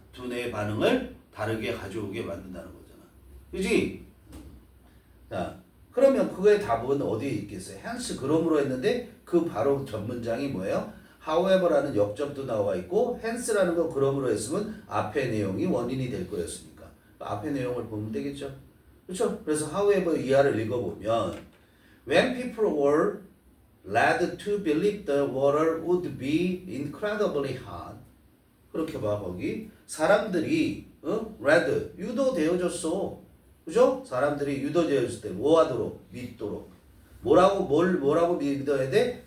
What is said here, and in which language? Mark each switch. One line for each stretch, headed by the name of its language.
Korean: 두뇌의 반응을 다르게 가져오게 만든다는 거잖아. 그지? 자, 그러면 그거의 답은 어디에 있겠어요? hence 그러므로 했는데 그 바로 전 문장이 뭐예요? however라는 역접도 나와 있고 hence라는 거 그러므로 했으면 앞의 내용이 원인이 될 거였으니까 앞의 내용을 보면 되겠죠. 그렇죠? 그래서 however 이하를 읽어보면
English: when people were led to believe the water would be incredibly hot
Korean: 그렇게 봐 거기 사람들이 led 유도되어졌어. 그죠? 사람들이 유도되어졌을 때 뭐하도록? 믿도록. 뭐라고 믿어야 돼?